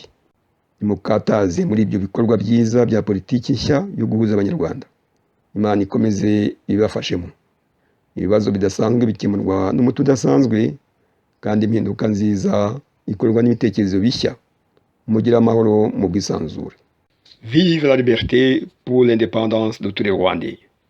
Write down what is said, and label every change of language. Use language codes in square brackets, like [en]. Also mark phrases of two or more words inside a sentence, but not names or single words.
[rw] Nimukataze muri ibyo bikorwa byiza bya politiki nshya yo guhuza abanyarwanda. Imana ikomeze ibibafashemo. Ibibazo bidasanzwe bikemurwa n'umuti udasanzwe, kandi impinduka nziza ikorwa n'ibitekerezo bishya. Mugire amahoro mu bwisanzure. [fr] Vive la liberté pour l'indépendance de tous les Rwandais.